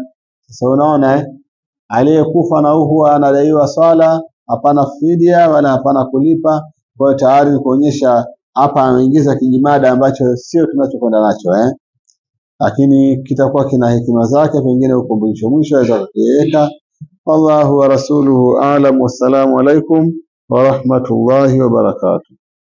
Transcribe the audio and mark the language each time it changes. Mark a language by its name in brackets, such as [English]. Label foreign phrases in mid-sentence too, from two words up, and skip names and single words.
[Swahili] Sasa unaona aliyekufa na huwa anadaiwa sala, hapana fidia wala hapana kulipa. Kwa hiyo tayari kuonyesha hapa ameingiza kijimada ambacho sio tunachokwenda nacho lakini kitakuwa kina hekima zake, pengine huko mwisho aweza kukiweka. [Arabic] والله ورسوله أعلم. والسلام عليكم ورحمة الله وبركاته.